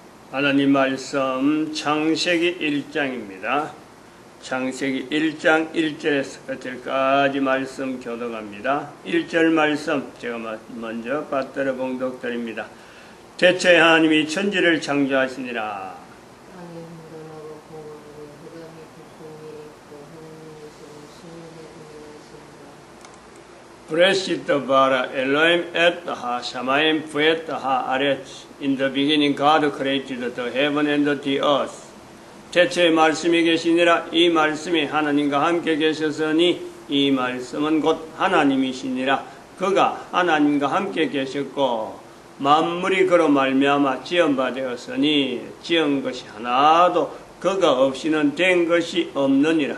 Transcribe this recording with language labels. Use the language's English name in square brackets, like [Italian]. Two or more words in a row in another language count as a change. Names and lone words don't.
[Korean] 하나님 말씀 창세기 1장입니다. 창세기 1장 1절에서 끝까지 말씀 교독합니다. 1절 말씀 제가 먼저 받들어 봉독드립니다. 대체 하나님이 천지를 창조하시니라. [Hebrew] בראשית ברא אלוהים את השמים ואת הארץ. [English] In the beginning God created the heaven and the earth. [Korean] 대체의 말씀이 계시니라. 이 말씀이 하나님과 함께 계셨으니 이 말씀은 곧 하나님이시니라. 그가 하나님과 함께 계셨고 만물이 그로 말미암아 지은 바 되었으니 지은 것이 하나도 그가 없이는 된 것이 없느니라.